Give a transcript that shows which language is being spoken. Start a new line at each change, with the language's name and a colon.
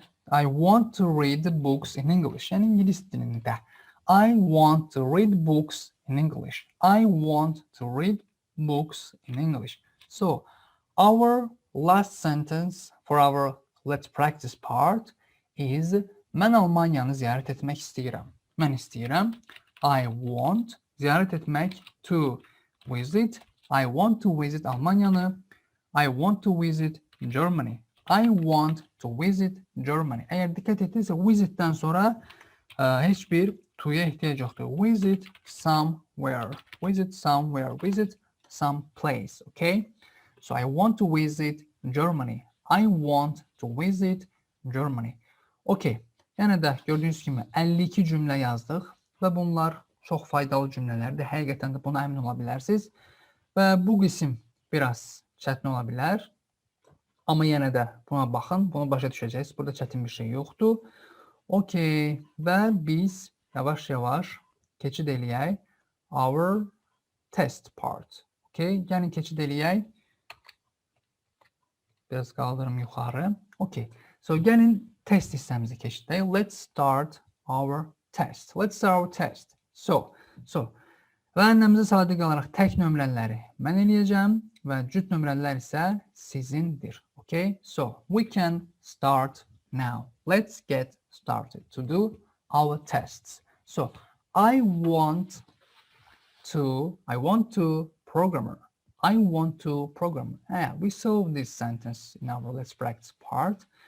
English: I want to read the books in English.
Azerbaijani: Yəni İngilis dilində.
English: I want to read books in English. I want to read books in English. So, our last sentence for our let's practice part is
Azerbaijani: mən Almaniyanı ziyarət etmək istəyirəm. Mən istəyirəm.
English: I want
Azerbaijani: ziyarət etmək,
English: to visit. I want to visit
Azerbaijani: Almaniyanı.
English: I want to visit Germany. I want to visit Germany.
Turkish: Eğer dikkat ettiysek visit'ten sonra heç bir to'ya ihtiyaç yoktur.
English: Visit somewhere. Visit somewhere. Visit some place. Okay? So I want to visit Germany. I want to visit Germany. Okay.
Azerbaijani: Yəni də gördüyünüz kimi 52 cümlə yazdıq və bunlar çox faydalı cümlələrdir. Həqiqətən də buna əmin ola bilərsiniz. Və bu qism biraz çətin ola bilər. Amma yenə də buna baxın, bunu başa düşəcəksiniz. Burada çətin bir şey yoxdur. Okay. Və biz yavaş-yavaş keçid eləyək
English: our test part.
Azerbaijani: Okay. Yəni keçid eləyək. Biraz qaldırım yuxarı. Okay. So gəlin test hissəmizi keçidək.
English: Let's start our test. Let's start our test.
Azerbaijani: So və ənəmizə sadiq qalaraq tək nömrələri mən eləyəcəm və cüt nömrələr isə sizindir.
English: Okay? So we can start now. Let's get started to do our tests. So I want to programmer. I want to program. We saw this sentence in our let's practice part.